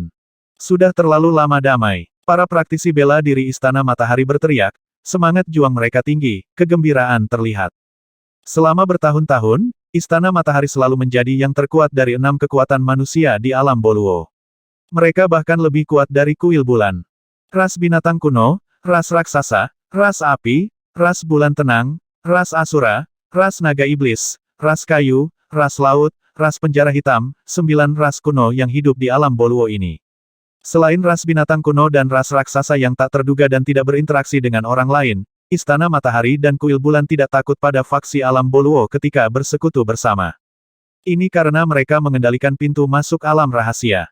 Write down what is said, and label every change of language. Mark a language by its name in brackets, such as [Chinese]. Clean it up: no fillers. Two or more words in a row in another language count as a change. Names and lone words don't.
[Indonesian] Sudah terlalu lama damai. Para praktisi bela diri istana matahari berteriak, semangat juang mereka tinggi, kegembiraan terlihat. Selama bertahun-tahun, istana matahari selalu menjadi yang terkuat dari 6 kekuatan manusia di alam Boluo. Mereka bahkan lebih kuat dari kuil bulan. Ras binatang kuno, ras raksasa, ras api, ras bulan tenang, ras asura, ras naga iblis, ras kayu, ras laut, ras penjara hitam, 9 ras kuno yang hidup di alam Boluo ini. Selain ras binatang kuno dan ras raksasa yang tak terduga dan tidak berinteraksi dengan orang lain, Istana Matahari dan Kuil Bulan tidak takut pada faksi alam Boluo ketika bersekutu bersama. Ini karena mereka mengendalikan pintu masuk alam rahasia.